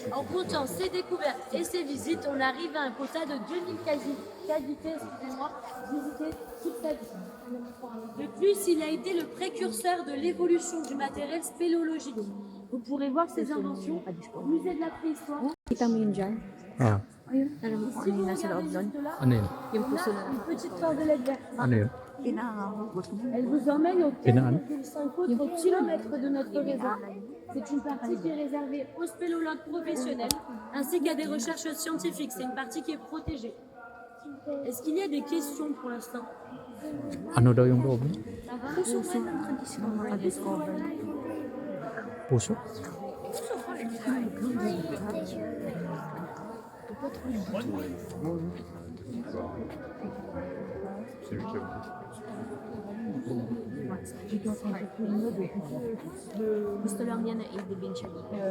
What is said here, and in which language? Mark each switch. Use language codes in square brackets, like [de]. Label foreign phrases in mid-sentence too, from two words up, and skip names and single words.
[fr] En comptant ses découvertes et ses visites, on arrive à un quota de 2000 cavités, excusez-moi, visitées toute sa vie. De plus, il a été le précurseur de l'évolution du matériel spéléologique. Vous pourrez voir ses inventions au musée de la préhistoire. [tl] Kita mo yun dyan? Ah, Ayun. Alam mo kung Si ano [fr] vous [tl] yung nasa loob [fr] regardez [tl] doon? [fr] juste là, [tl] ano yun? Yung [fr] on [tl] puso [fr] a [tl] na. [fr] une petite cordelette verte. [tl] Ano yun? [fr] Elle vous emmène au [tl] Pinaan. [fr] 4,5 autres kilomètres de notre réseau. C'est une partie qui est réservée aux spéléologues professionnels ainsi qu'à des recherches scientifiques. C'est une partie qui est protégée. Est-ce qu'il y a des questions pour l'instant? [tl] Ano daw yung loob niya? Puso nga lang nakadiscover. Puso? Gusto lang niya na i-divin siya dito.